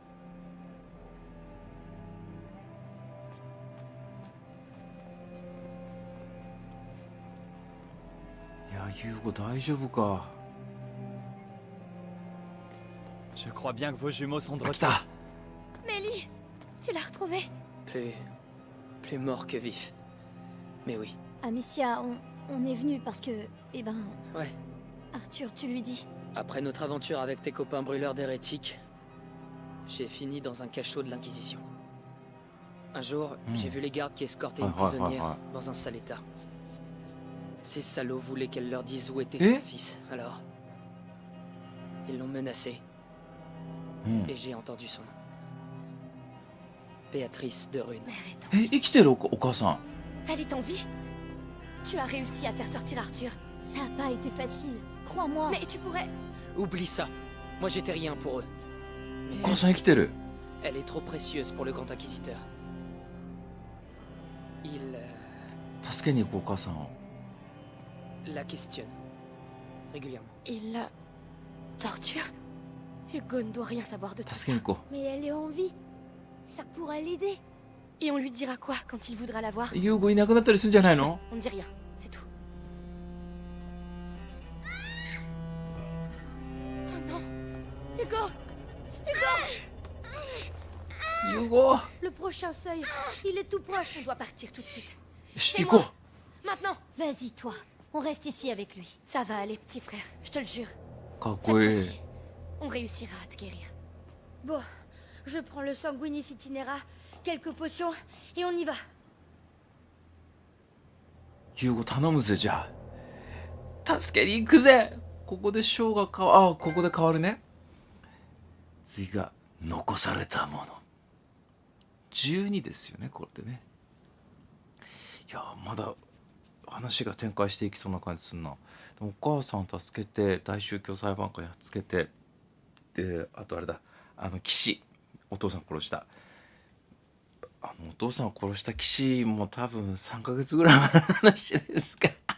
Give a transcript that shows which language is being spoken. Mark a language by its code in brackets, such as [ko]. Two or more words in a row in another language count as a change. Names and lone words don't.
[ja] いやユーゴ大丈夫か [fr] Je crois bien que vos jumeaux sont de [ja] あ来 [fr] retour. [ja] た [fr] Mélie, tu l'as retrouvée? Plus mort que vif. Mais oui. Amicia, on est venu parce que... Eh ben... Ouais. Arthur, tu lui dis. Après notre aventure avec tes copains brûleurs d'hérétiques, j'ai fini dans un cachot de l'Inquisition. Un jour, j'ai vu les gardes qui escortaient une Ouais, ouais, ouais, prisonnière ouais. dans un sale état. Ces salauds voulaient qu'elle leur dise où était Et son fils, alors... Ils l'ont menacée, [ja] うん [fr] et j'ai entendu son nom. Béatrice de Rune. Mère est en [ja] え生きてるお母さん [fr] Elle est en vie? Tu as réussi à faire sortir Arthur. Ça a pas été facile. Crois-moi. Mais tu pourrais... Oublie ça. Moi j'étais rien pour eux. [ja] お [fr] Mais [ja] 母さん生きてる [fr] elle est trop précieuse pour le grand inquisiteur. Il [ja] 助けに行こうお母さんを [fr] la questionne régulièrement. Il la... torture? Hugo ne doit rien savoir de tout [ja] 助 [fr] ça. [ja] けに行こ [fr] Mais elle est en vie. Ça pourrait l'aider. Et on lui dira quoi quand il voudra la voir? [ja] うユーゴいなくなったりするんじゃないの [fr] On ne dit rien, c'est tout. Oh non! Hugo! Hugo! [ja] ユーゴ [fr] Le prochain seuil, il est tout proche. On doit partir tout de suite. [ja] よし [fr] C'est [ja] 行こ [fr] Maintenant! Vas-y, toi. On reste ici avec lui. Ça va aller, petit frère, je te le jure. [ja] うかっ [fr] Cette [ja] こいい [fr] fois-ci, on réussira à te guérir. Bon, je prends le sanguinis itinera, quelques potions, et on y va. [ja] ユーゴ頼むぜじゃあ助けに行くぜここでショーが変わここで変わるね次が残されたもの12ですよねこれでねいやまだ話が展開していきそうな感じするなでもお母さん助けて大宗教裁判官やっつけてであとあれだ騎士お父さん殺したお父さんを殺した騎士も多分3ヶ月ぐらい前の話ですか